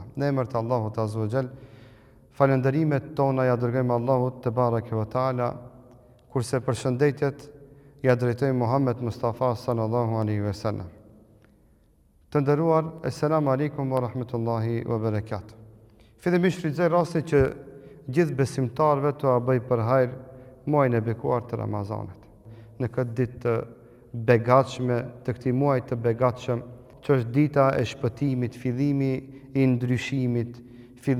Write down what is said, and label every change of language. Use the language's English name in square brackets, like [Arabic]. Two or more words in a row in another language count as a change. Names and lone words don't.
[Albanian] Në emër të Allahut [Arabic] عز وجل, [Albanian] falënderimet tona ja dërgojmë Allahut [Arabic] تبارك وتعالى, [Albanian] kurse përshëndetjet ja drejtojmë Muhammed Mustafa [Arabic] صلى الله عليه وسلم. [Albanian] Të nderuar, [Arabic] السلام عليكم ورحمة الله وبركاته. [Albanian] Fillimisht rrizoj rastin që gjithë besimtarëve të bëj për hajër muajin e bekuar të Ramazanit. Në këtë ditë të begatshme, të këtij muaji të begatshëm, që është dita e shpëtimit, fillimi i ndryshimit, fillimi i